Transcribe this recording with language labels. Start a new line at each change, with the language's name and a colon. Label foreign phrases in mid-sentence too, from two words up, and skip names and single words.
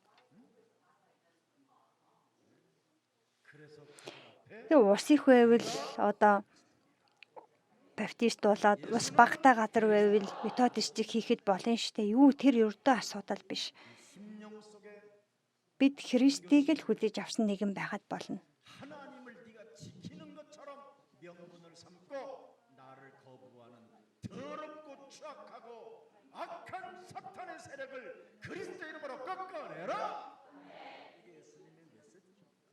Mongolian: Тэгээ ус их байвал одоо баптист болоод ус багтаа газар байвал методистик хийхэд болно штэ. Юу тэр ердөө асуудал биш. Бид Христийг л хүлээж авсан нэгэн байхад болно.
Korean: 하나님을 네가 지키는 것처럼 명분을 삼고 나를 거부하는 더럽고 추악하고 악한 사탄의 세력을 그리스도 이름으로 꺾어내라. 이게 예수님의 메시지죠.